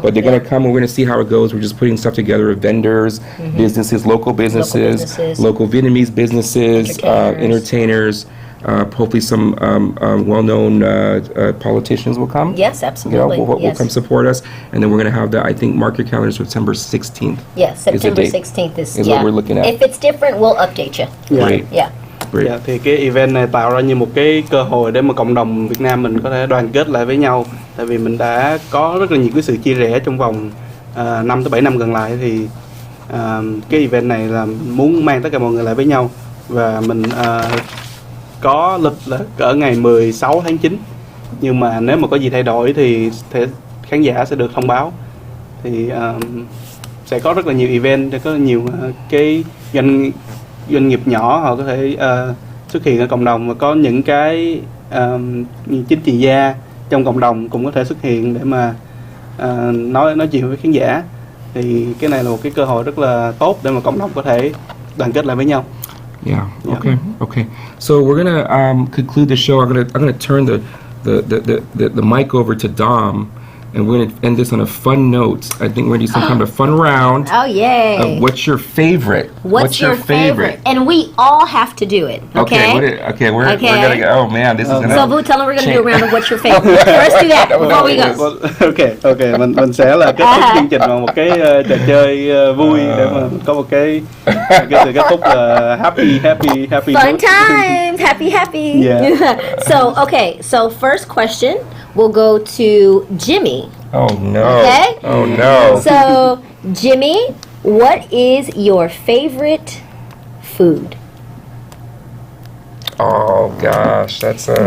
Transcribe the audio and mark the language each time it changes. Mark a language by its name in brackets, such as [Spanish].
[English] but they're going to come and we're going to see how it goes. We're just putting stuff together of vendors, businesses, local businesses, local Vietnamese businesses, entertainers. Hopefully some well-known politicians will come. Yes, absolutely. Will come support us. And then we're going to have that, I think, mark your calendar, September 16th. Yes, September is the date. 16th is what we're looking at. If it's different, we'll update you. Great. Yeah. Great. [Vietnamese] Yeah, thì cái event này tạo ra như một cái cơ hội để mà cộng đồng Việt Nam mình có thể đoàn kết lại với nhau. Tại vì mình đã có rất là nhiều cái sự chia rẽ trong vòng 5 tới 7 năm gần lại, thì cái event này là muốn mang tất cả mọi người lại với nhau. Và mình có lịch là cỡ ngày 16 tháng 9. Nhưng mà nếu mà có gì thay đổi thì khán giả sẽ được thông báo. Thì sẽ có rất là nhiều event, sẽ có nhiều cái doanh nghiệp nhỏ họ có thể xuất hiện ở cộng đồng, và có những cái chính trị gia trong cộng đồng cũng có thể xuất hiện để mà nói chuyện với khán giả. Thì cái này là một cái cơ hội rất là tốt để mà cộng đồng có thể đoàn kết lại với nhau. [English] Yeah. Okay. So we're gonna conclude the show. I'm gonna turn the mic over to Dom, and we're gonna end this on a fun note. I think we're gonna do some kind of a fun round. Oh, yay. What's your favorite? What's your favorite? And we all have to do it. Okay. We're gonna go. Oh man, this is gonna. So Vu, tell them we're gonna do a round of what's your favorite. Let's do that before we go. Okay. [Vietnamese] Mình sẽ là kết thúc chương trình bằng một cái trò chơi vui để mà có một cái sự kết thúc là happy. [English] Fun times, happy. Yeah. So first question will go to Jimmy. Oh no. Okay. Oh no. So Jimmy, what is your favorite food? Oh gosh, that's a.